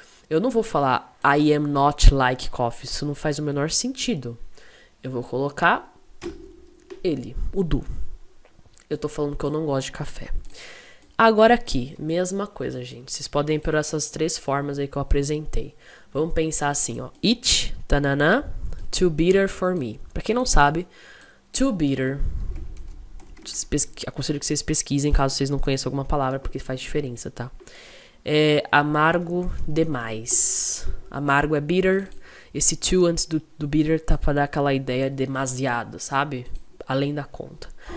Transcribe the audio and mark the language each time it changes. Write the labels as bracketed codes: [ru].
[pt] Eu não vou falar [en] I am not like coffee. [pt] Isso não faz o menor sentido. Eu vou colocar ele, o do. Eu tô falando que eu não gosto de café. Agora aqui, mesma coisa, gente. Vocês podem ir por essas 3 formas aí que eu apresentei. Vamos pensar assim, ó. [en] It, tanana, too bitter for me. [pt] Pra quem não sabe, too bitter, aconselho que vocês pesquisem caso vocês não conheçam alguma palavra, porque faz diferença, tá? É amargo demais. Amargo é bitter. Esse too antes do bitter tá pra dar aquela ideia demasiado, sabe? Além da conta.